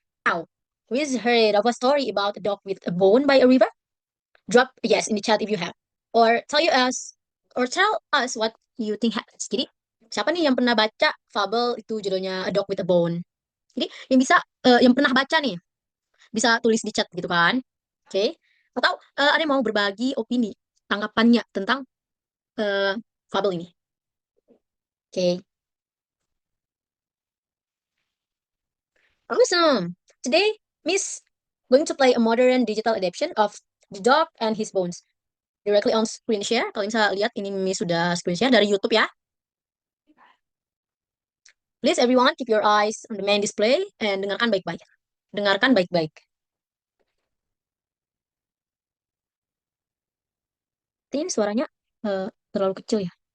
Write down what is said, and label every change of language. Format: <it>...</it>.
<en>Now, we heard of a story about a dog with a bone by a river? Drop yes in the chat if you have. Or tell us what you think happens.</en> <id>Jadi, siapa nih yang pernah baca fabel itu judulnya A Dog with a Bone? Jadi, yang pernah baca nih, bisa tulis di chat gitu kan. Oke. Atau ada yang mau berbagi opini, tanggapannya tentang eh, fabel ini. Oke.</id> <en>Awesome. Today, Miss going to play a modern digital adaptation of The Dog and His Bones. Directly on screen share.</en> <id>Kalian bisa lihat ini Miss sudah screen share dari YouTube ya.</id> <en>Please everyone keep your eyes on the main display and</en> <id>dengarkan baik-baik. Dengarkan baik-baik. Ini suaranya terlalu kecil ya.</id>